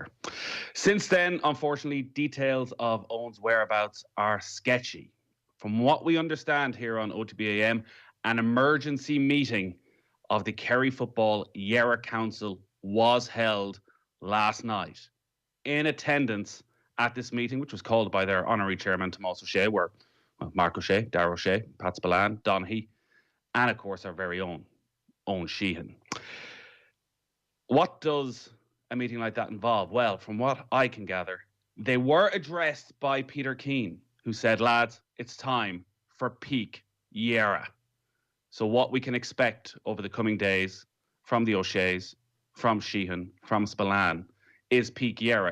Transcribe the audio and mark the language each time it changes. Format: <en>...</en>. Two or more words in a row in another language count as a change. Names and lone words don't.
<en>Since then, unfortunately, details of Owen's whereabouts are sketchy. From what we understand here on OTB AM, an emergency meeting of the Kerry Football Yarra Council was held last night. In attendance at this meeting, which was called by their honorary chairman, Tomás O'Shea, were Mark O'Shea, Darragh O'Shea, Pat Spillane, Donaghy, and of course our very own Owen Sheehan. What does a meeting like that involve? Well, from what I can gather, they were addressed by Peter Keane, who said, lads, it's time for peak Yarra. So what we can expect over the coming days from the O'Sheas, from Sheehan, from Spillane, is peak Yarra.</en>